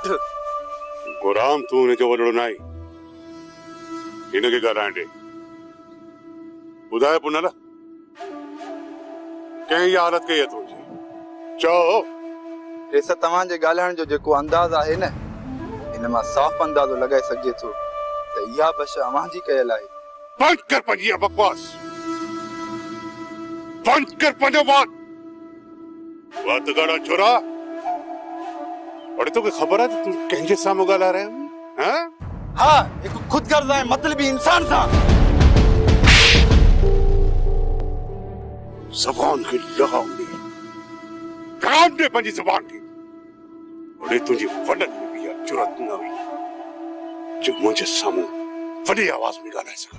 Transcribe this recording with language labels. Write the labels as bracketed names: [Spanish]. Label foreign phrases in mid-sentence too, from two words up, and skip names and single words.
[Sindhi] गुराम तू हुन जो वॾो नाई हिनखे ॻाल्हाइण ॾे ॿुधाए पुनल कंहिं इहा हालत कई अथव चओ ऐसा तव्हांजे ॻाल्हाइण जो जेको अंदाज़ आहे न इन मां साफ़ अंदाज़ो लगाए सघिजे थो त इहा बश अव्हांजी कयल आहे बंद कर पंहिंजी इहा बकवास बंद कर पंहिंजो बात गाड़ा छोरा और तोखे ख़बर आहे त तूं कंहिंजे साम्हूं ॻाल्हाए रहियो हैं हाँ एक खुदगर्ज़ ऐं मतलबी इंसान सां ज़बान खे लगाम दे पंहिंजी ज़बान खे और तुंहिंजी वॾनि में बि इहा जुरत न हुई जो मुंहिंजे साम्हूं वॾी आवाज़ में ॻाल्हाए सघां